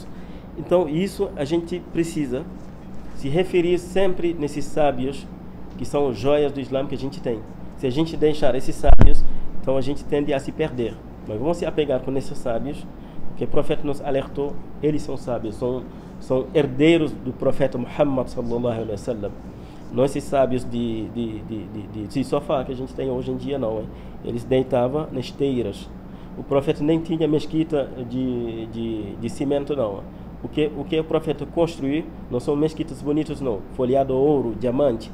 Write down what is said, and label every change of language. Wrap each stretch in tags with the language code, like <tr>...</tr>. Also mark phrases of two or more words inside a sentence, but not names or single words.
<pt>Então isso a gente precisa se referir sempre nesses sábios, que são joias do Islã que a gente tem. Se a gente deixar esses sábios, então a gente tende a se perder. Mas vamos se apegar com esses sábios, porque o profeta nos alertou, eles são sábios, são herdeiros do profeta Muhammad</pt> <ar>صلى الله عليه وسلم.</ar> <pt>Não esses sábios de sofá que a gente tem hoje em dia, não. Eles deitavam nas esteiras. O profeta nem tinha mesquita de cimento, não. O que o profeta construiu não são mesquitas bonitas, não. Folheado ouro, diamante.</pt>